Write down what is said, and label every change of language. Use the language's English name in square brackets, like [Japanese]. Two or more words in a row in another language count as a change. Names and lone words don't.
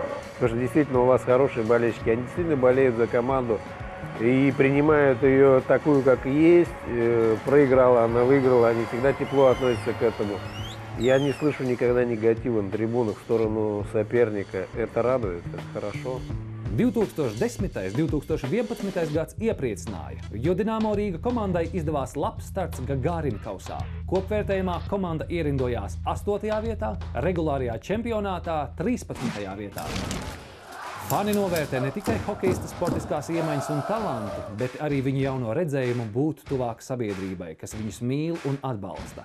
[Russian] Потому что действительно у вас хорошие болельщики, они действительно болеют за команду и принимают ее такую, как есть. Проиграла, она выиграла, они всегда тепло относятся к этому. Я не слышу никогда негатива на трибунах в сторону соперника. Это радует, это хорошо. [Latvian] 2010. 2011. gads iepriecināja, jo Dinamo Rīga komandai izdevās labs starts Gagārina kausā. Kopvērtējumā komanda ierindojās 8. vietā, regulārajā čempionātā 13. vietā. Fani novērtē ne tikai hokejista sportiskās iemaņas un talantu, bet arī viņu jauno redzējumu būt tuvāk sabiedrībai, kas viņus mīl un atbalsta.